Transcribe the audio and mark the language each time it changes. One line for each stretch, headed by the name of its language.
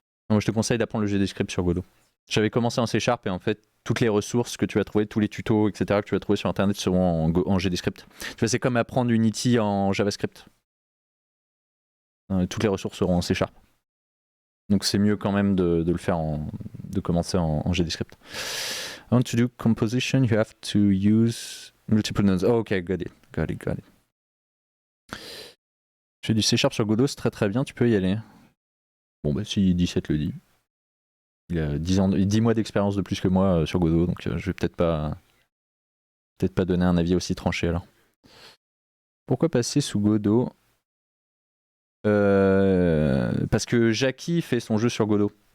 French: Non, je te conseille d'apprendre le GDScript sur Godot. J'avais commencé en C Sharp et en fait, toutes les ressources que tu vas trouver, tous les tutos, etc., que tu vas trouver sur internet seront en GDScript. Tu vois, c'est comme apprendre Unity en JavaScript. Toutes les ressources seront en C Sharp. Donc c'est mieux quand même de le faire de commencer en GDScript.
English: I want to do composition, you have to use multiple nodes. Oh, ok, got it.
French: Je fais du C Sharp sur Godot, c'est très bien, tu peux y aller. Bon, bah si 17 le dit. Il a 10 mois d'expérience de plus que moi sur Godot, donc je vais peut-être pas donner un avis aussi tranché alors. Pourquoi passer sous Godot? Parce que Jackie fait son jeu sur Godot.